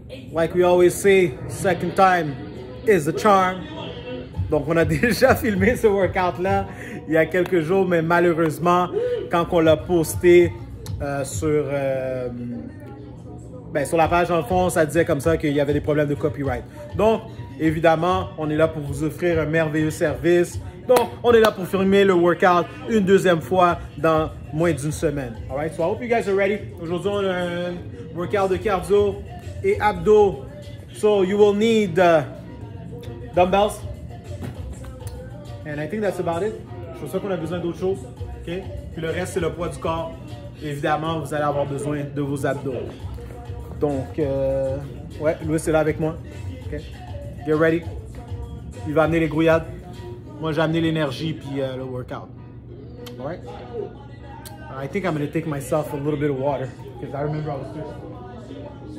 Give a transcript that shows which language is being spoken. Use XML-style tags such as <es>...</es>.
<en>Like we always say, second time is a charm.</en> <fr>Donc, on a déjà filmé ce workout-là il y a quelques jours, mais malheureusement, quand on l'a posté sur la page, en fond, ça disait comme ça qu'il y avait des problèmes de copyright. Donc, évidemment, on est là pour vous offrir un merveilleux service. Donc, on est là pour filmer le workout une deuxième fois dans moins d'une semaine.</fr> <en>All right, so I hope you guys are ready.</en> <fr>Aujourd'hui, on a un workout de cardio et abdos.</fr> <en>So, you will need dumbbells. And I think that's about it.</en> <fr>Je pense pas qu'on a besoin d'autre chose. OK? Puis le reste, c'est le poids du corps. Évidemment, vous allez avoir besoin de vos abdos. Donc, ouais, Louis est là avec moi. OK?</fr> <en>Get ready.</en> <fr>Il va amener les grouillades. Moi, j'ai amené l'énergie puis le workout.</fr> <en>All right? I think I'm going to take myself a little bit of water because I remember I was thirsty.</en>